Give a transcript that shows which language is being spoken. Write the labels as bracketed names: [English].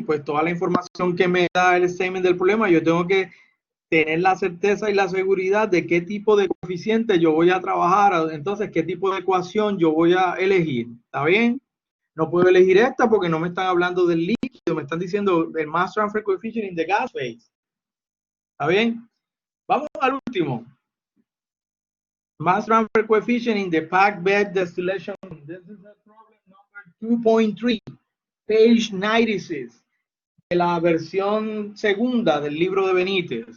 [Spanish] Pues toda la información que me da el statement del problema, yo tengo que tener la certeza y la seguridad de qué tipo de coeficiente yo voy a trabajar, entonces qué tipo de ecuación yo voy a elegir. ¿Está bien? No puedo elegir esta porque no me están hablando del líquido, me están diciendo el [English] mass transfer coefficient in the gas phase. [Spanish] ¿Está bien? Vamos al último. [English] Mass transfer coefficient in the packed bed distillation. This is a problem number 2.3, page 96, [Spanish] de la versión segunda del libro de Benítez.